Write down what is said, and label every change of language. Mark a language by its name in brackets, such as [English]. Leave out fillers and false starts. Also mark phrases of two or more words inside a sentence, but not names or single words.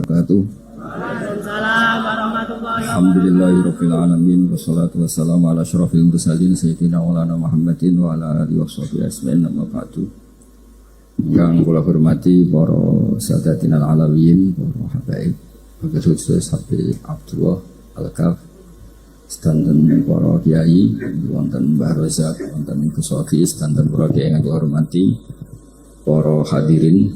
[Arabic] وبركاته. وعليكم السلام ورحمة الله وبركاته. الحمد لله رب العالمين والصلاة والسلام على أشرف المرسلين سيدنا مولانا محمد وعلى آله وصحبه أجمعين أما بعد. [Javanese] Yang kula hormati para [Arabic] السادات العلويين, [Javanese] para habaib, khusus Habib Abdullah Al-Kaf, sedanten para kiai, wonten Mbah Rozak, wonten Gus Sofi, sedanten para kiai yang kula hormati, para hadirin.